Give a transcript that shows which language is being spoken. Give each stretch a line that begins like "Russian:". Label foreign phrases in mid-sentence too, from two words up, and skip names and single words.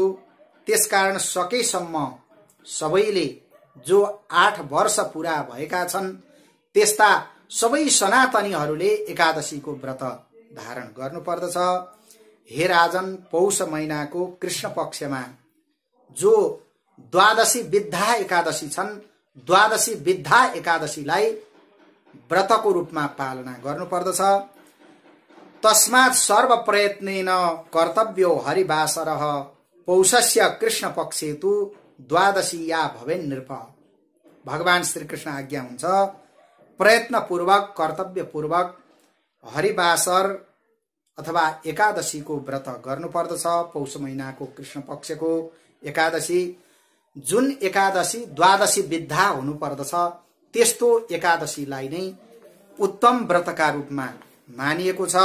Nepali: त्यसकारण सकेसम्म सबैले जो 8 वर्ष पूरा भएका छन् त्यस्ता सबै सनातनीहरूले एकादशीको व्रत धारण गर्नुपर्दछ। हे राजन, पौष महिनाको कृष्ण पक्षमा जो द्वादशी विद्या एकादशी छन्, द्वादशी विद्या एकादशीलाई व्रतको रूपमा पालना गर्नुपर्दछ।
Sanskrit: तस्मात् सर्व प्रयत्नेन कर्तव्यो हरिवासरः पौषस्य कृष्ण पक्षे तु द्वादशी या भवेन् नृप।
Nepali: भगवान श्री कृष्ण आज्ञा हुन्छ प्रयत्न पूर्वक कर्तव्य पूर्वक हरिवासर अथवा एकादशीको व्रत गर्नुपर्दछ। पौष महिनाको कृष्ण पक्षको एकादशी, जुन एकादशी द्वादशी विद्या हुनुपर्दछ त्यस्तो एकादशीलाई नै उत्तम व्रतका रूपमा मानिएको छ।